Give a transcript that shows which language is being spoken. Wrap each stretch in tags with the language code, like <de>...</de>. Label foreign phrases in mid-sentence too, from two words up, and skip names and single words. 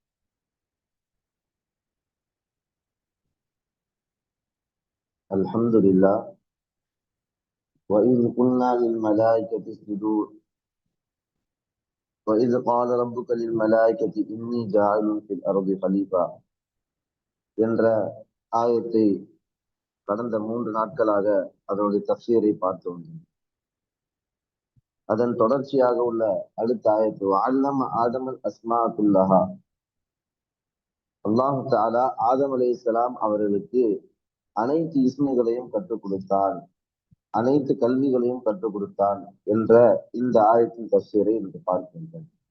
<ar>الحمد لله. وإذ قلنا للملائكة اسجدوا وإذ قال ربك للملائكة إني جاعل في الأرض خليفة</ar> <ta>என்ற ஆயத்தை கடந்த 3 நாட்களாக அதனுடைய தஃசீரை பார்த்தோம். அதன் தொடர்ச்சியாக உள்ள அடுத்த ஆயத்து</ta> <ar>علم آدم الأسماء كلها,</ar> <ta>அல்லாஹு தஆலா ஆதம் அலைஹிஸ்ஸலாம் அவர்களுக்கு அனைத்து இஸ்முகளையும் கற்றுக் கொடுத்தான், அனைத்து கல்விகளையும் கற்றுக் கொடுத்தான் என்ற இந்த ஆயத்தின் தஃசீரை இன்று பார்க்கின்றோம்.</ta>